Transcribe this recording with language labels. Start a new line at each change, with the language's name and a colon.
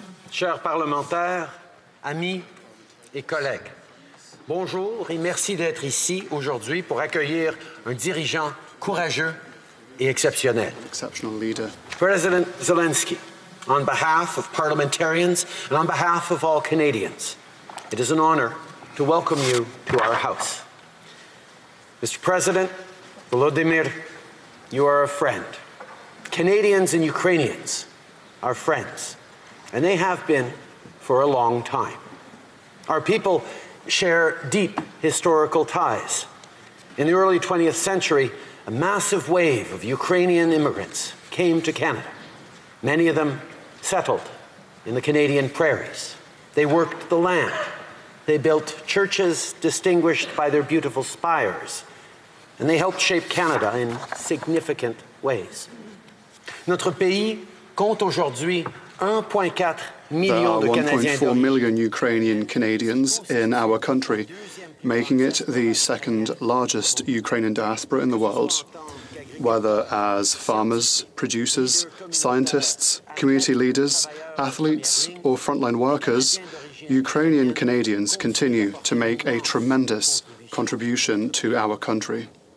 French: Chers parlementaires, amis et collègues, bonjour et merci d'être ici aujourd'hui pour accueillir un dirigeant courageux et exceptionnel.
English: Exceptional leader. President Zelensky, on behalf of parliamentarians and on behalf of all Canadians, it is an honour to welcome you to our House. Mr. President, Volodymyr, you are a friend. Canadians and Ukrainians are friends, and they have been for a long time. Our people share deep historical ties. In the early 20th century, a massive wave of Ukrainian immigrants came to Canada. Many of them settled in the Canadian prairies. They worked the land. They built churches distinguished by their beautiful spires, and they helped shape Canada in significant ways.
French: Notre pays compte aujourd'hui 1,4 million de Canadiens.
English: There are 1.4 million Ukrainian Canadians in our country, making it the second largest Ukrainian diaspora in the world. Whether as farmers, producers, scientists, community leaders, athletes, or frontline workers, Ukrainian Canadians continue to make a tremendous contribution to our country.